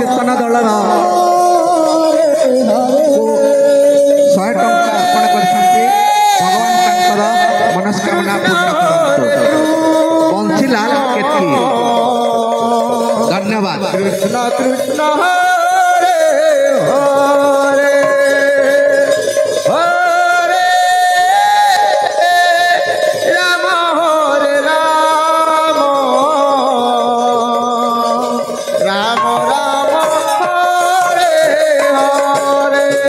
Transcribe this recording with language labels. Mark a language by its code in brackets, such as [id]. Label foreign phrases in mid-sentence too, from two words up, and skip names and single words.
[or] ଦଳର ଶହେ ଟଙ୍କା ଅର୍ପଣ କରିଛନ୍ତି। ଭଗବାନ ତାଙ୍କର ମନସ୍କାମନା ପୂର୍ଣ୍ଣ କରନ୍ତୁ। ବଂଶୀଲାଲ କେତକି ଧନ୍ୟବାଦ। कृष्ण कृष्ण हरे हरे हरे राम हरे राम राम राम हरे हरे